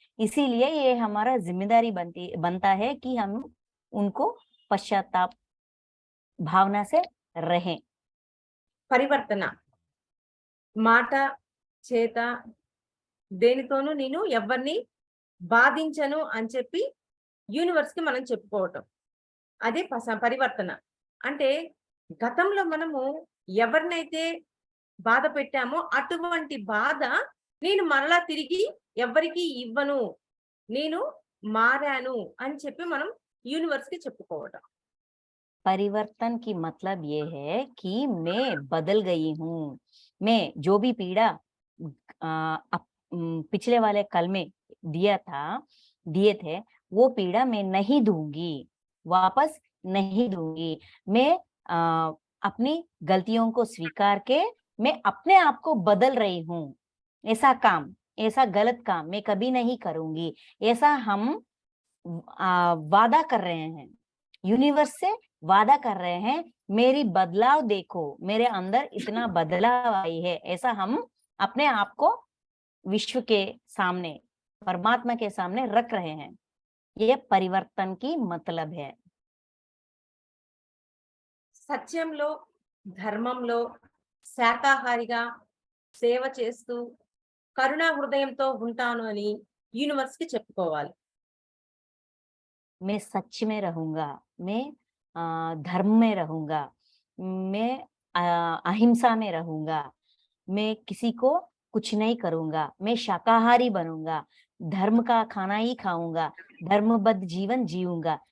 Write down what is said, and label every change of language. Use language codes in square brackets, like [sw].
[hi] इसीलिए ये हमारा जिम्मेदारी बनता है कि हम उनको पश्चाताप भावना से रहें। [te] పరివర్తన మాట, చేత దేనితోనూ నేను ఎవరిని బాధించను అని చెప్పి యూనివర్స్‌కి మనం చెప్పుకోవటం. అదే పరివర్తన. అంటే గతంలో మనము ఎవరినైతే బాధ పెట్టామో అటువంటి బాధ నేను మరలా తిరిగి ఎవ్వరికీ ఇవ్వను. నేను మారాను అని చెప్పి మనం యూనివర్స్‌కి చెప్పుకోవటం. [hi] परिवर्तन की मतलब ये है कि मैं बदल गई हूँ। मैं जो भी पीड़ा पिछले वाले कल में दिए थे, वो पीड़ा मैं नहीं दूंगी, वापस नहीं दूंगी। मैं अपनी गलतियों को स्वीकार के मैं अपने आप को बदल रही हूँ। ऐसा गलत काम मैं कभी नहीं करूंगी। ऐसा हम वादा कर रहे हैं, यूनिवर्स से वादा कर रहे हैं। मेरी बदलाव देखो, मेरे अंदर इतना बदलाव आई है। ऐसा हम अपने आप को विश्व के सामने, परमात्मा के सामने रख रहे हैं। ये परिवर्तन की मतलब है। [te] సత్యంలో, ధర్మంలో, శాకాహారిగా సేవ చేస్తూ కరుణా హృదయంతో ఉంటాను అని యూనివర్స్‌కి చెప్పుకోవాలి. [hi] मैं सच में रहूंगा, मैं धर्म में रहूंगा, मैं अहिंसा में रहूंगा, मैं किसी को कुछ नहीं करूंगा, मैं शाकाहारी बनूंगा, धर्म का खाना ही खाऊंगा, धर्मबद्ध जीवन जीऊंगा।